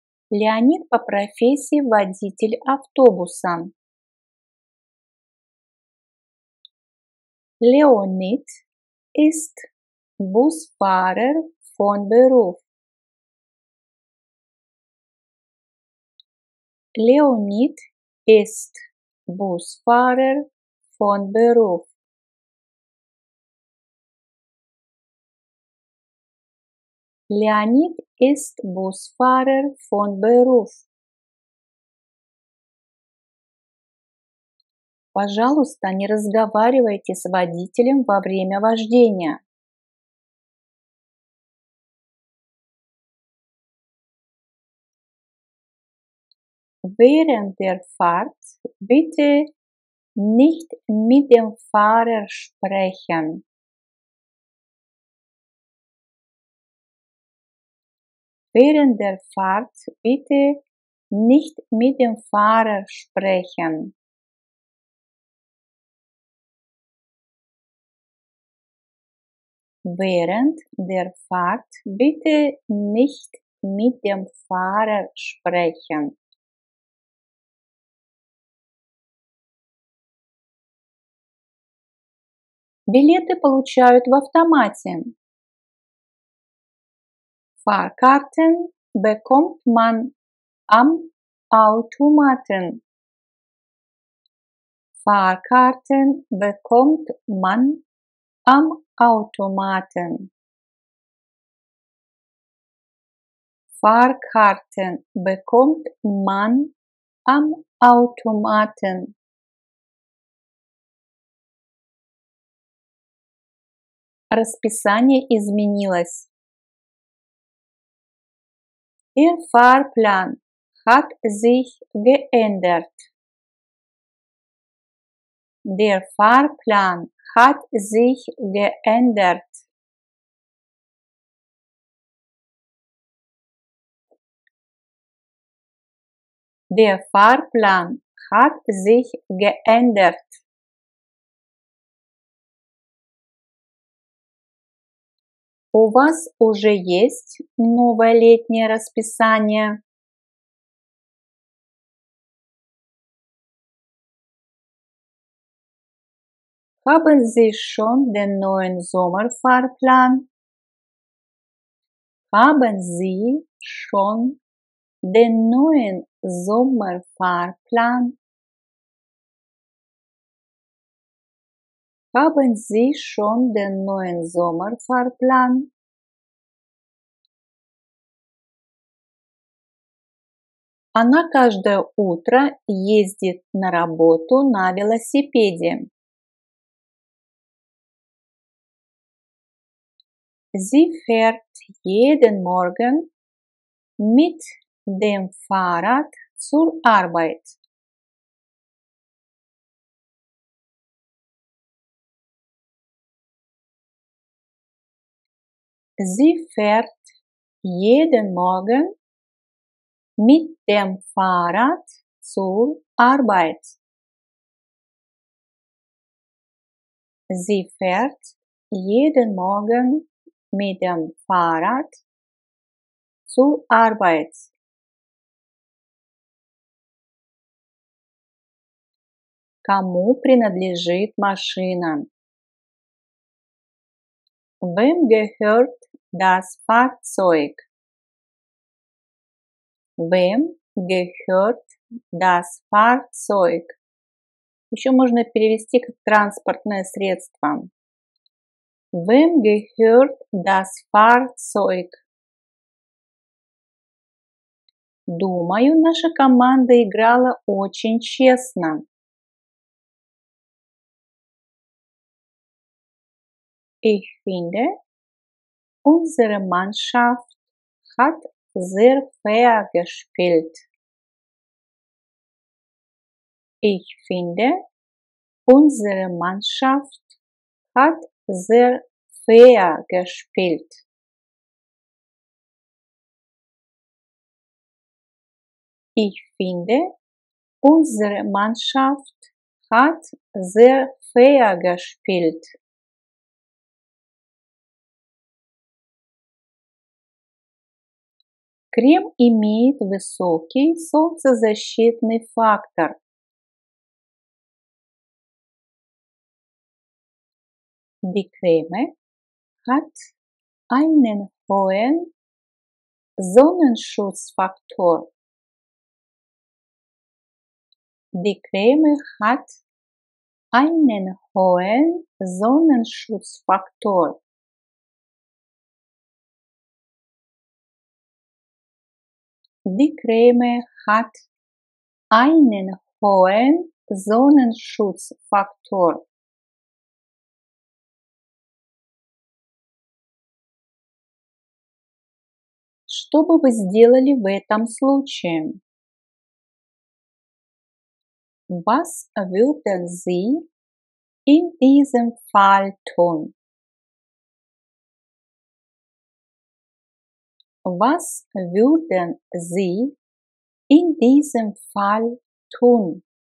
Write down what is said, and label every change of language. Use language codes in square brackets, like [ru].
[ru] Леонид по профессии водитель автобуса. [de] Leonid ist Busfahrer von Beruf. Leonid ist Busfahrer von Beruf. Leonid ist Busfahrer von Beruf. [ru] Пожалуйста, не разговаривайте с водителем во время вождения. [de] Während der Fahrt bitte nicht mit dem Fahrer sprechen. Während der Fahrt bitte nicht mit dem Fahrer sprechen. Während der Fahrt bitte nicht mit dem Fahrer sprechen. [ru] Билеты получают в автомате. [de] Fahrkarten bekommt man am Automaten. Fahrkarten bekommt man am Automaten. Fahrkarten bekommt man am Automaten. [ru] Расписание изменилось. [de] Der Fahrplan hat sich geändert. Der Fahrplan hat sich geändert. Der Fahrplan hat sich geändert. [ru] У вас уже есть новое летнее расписание? [de] Haben Sie schon den neuen Sommerfahrplan? Haben Sie schon den neuen Sommerfahrplan? Haben Sie schon den neuen Sommerfahrplan? [ru] Она каждое утро ездит на работу на велосипеде. [de] Sie fährt jeden Morgen mit dem Fahrrad zur Arbeit. Sie fährt jeden Morgen mit dem Fahrrad zur Arbeit. Sie fährt jeden Morgen mit dem Fahrrad zur Arbeit. [ru] Кому принадлежит машина? [de] Wem gehört das Fahrzeug? Wem gehört das Fahrzeug? [ru] Еще можно перевести как транспортное средство. [de] Wem gehört das Fahrzeug? [ru] Думаю, наша команда играла очень честно. [de] Ich finde, unsere Mannschaft hat sehr fair gespielt. Ich finde, unsere Mannschaft hat sehr fair gespielt. Ich finde, unsere Mannschaft hat sehr fair gespielt. [ru] Крем имеет высокий солнцезащитный фактор. [de] Die Creme hat einen hohen Sonnenschutzfaktor. Die Creme hat einen hohen Sonnenschutzfaktor. Die Creme hat einen hohen Sonnenschutzfaktor. [ru] Что бы вы сделали в этом случае? [de] Was würden Sie in diesem Fall tun? Was würden Sie in diesem Fall tun?